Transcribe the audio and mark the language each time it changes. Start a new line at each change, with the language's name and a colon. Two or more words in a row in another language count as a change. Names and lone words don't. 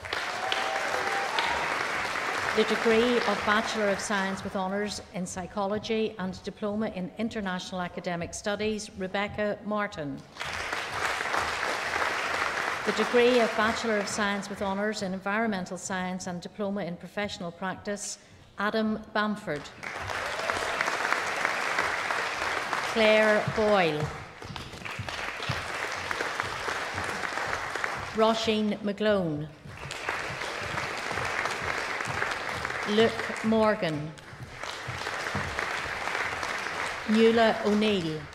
English: The degree of Bachelor of Science with Honours in Psychology and Diploma in International Academic Studies, Rebecca Martin. The degree of Bachelor of Science with Honours in Environmental Science and Diploma in Professional Practice, Adam Bamford. Claire Boyle. Roisin McGlone. Luke Morgan. Nuala O'Neill.